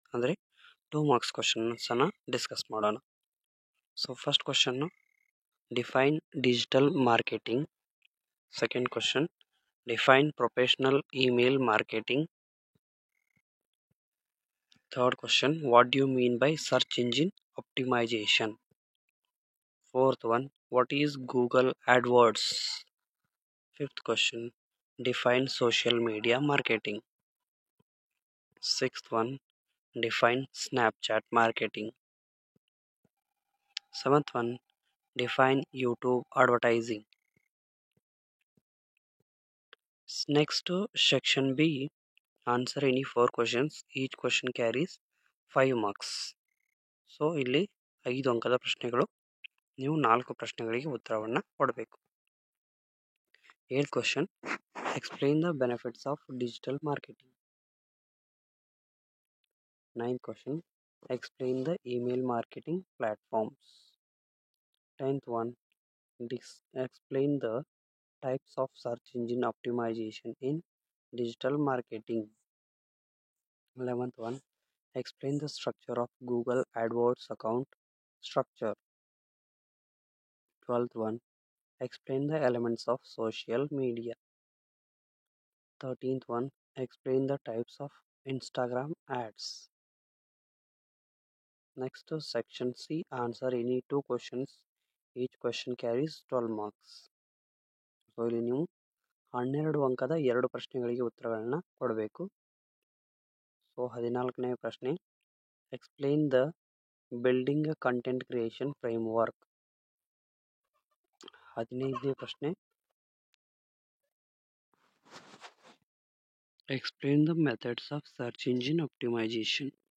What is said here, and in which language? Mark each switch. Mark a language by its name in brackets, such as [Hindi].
[Kannada] ಅಂದರೆ 2 marks ಕ್ವಶನ್ಸನ್ನು discuss ಮಾಡೋಣ. So first question [English] Define digital marketing. Second question define professional email marketing. Third question what do you mean by search engine optimisation. Fourth one, what is Google AdWords? Fifth question, define social media marketing. Sixth one, define Snapchat marketing. Seventh one, define YouTube advertising. Next, section B, answer any 4 questions. Each question carries 5 marks. [Kannada] So, ಇಲ್ಲಿ 5 ಅಂಕದ ಪ್ರಶ್ನೆಗಳು. ನೀವು 4 ಪ್ರಶ್ನೆಗಳಿಗೆ ಉತ್ತರವನ್ನು ಕೊಡಬೇಕು. [English] 8th question, explain the benefits of digital marketing. 9th question, explain the email marketing platforms. 10th one, explain the types of search engine optimization in digital marketing. 11th one, explain the structure of Google AdWords account structure. 12th one, explain the elements of social media. 13th one, explain the types of Instagram ads. Next, section C, answer any 2 questions. Each question carries 12 marks. [Kannada] So ಇಲ್ಲಿ ನೀವು 12 ಅಂಕದ 2 ಪ್ರಶ್ನೆಗಳಿಗೆ ಉತ್ತರಗಳನ್ನ ಕೊಡಬೇಕು. [English] so [Kannada] 14ನೇ ಪ್ರಶ್ನೆ, [English] Explain the building content creation framework. [Kannada] 15ನೇ ಪ್ರಶ್ನೆ, [English] Explain the methods of search engine optimisation.